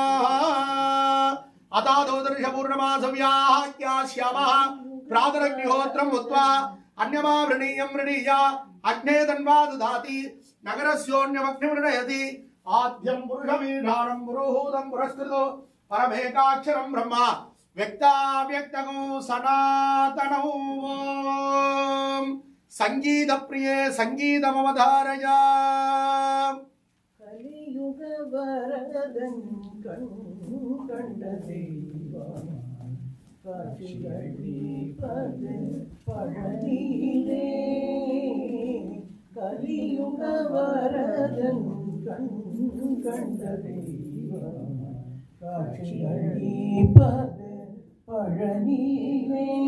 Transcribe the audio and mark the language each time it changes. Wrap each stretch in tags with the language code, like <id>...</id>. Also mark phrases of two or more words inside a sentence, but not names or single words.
<sa>अतादोदर्शपूर्णमासव्याह्यास्यामः प्रातरग्निहोत्रम् उक्त्वा अन्यमा वृणीयं वृणीय अग्ने तन्वा ददाति नगरस्योऽन्यमग्निमृणयति आद्यं पुरुषमीढानं पुरोहूतं पुरस्कृतो परमेकाक्षरं ब्रह्म व्यक्ताव्यक्तगो सनातनौ ॐ संगीतप्रिये संगीतमवधारय</sa> <ta>கலியுக வரதன் கண்ட தெய்வம் காட்சியளிப்பது பழனியிலே கலியுக வரதன் கண் கண்ட தெய்வம் காட்சியளிப்பது பழனியிலே</ta>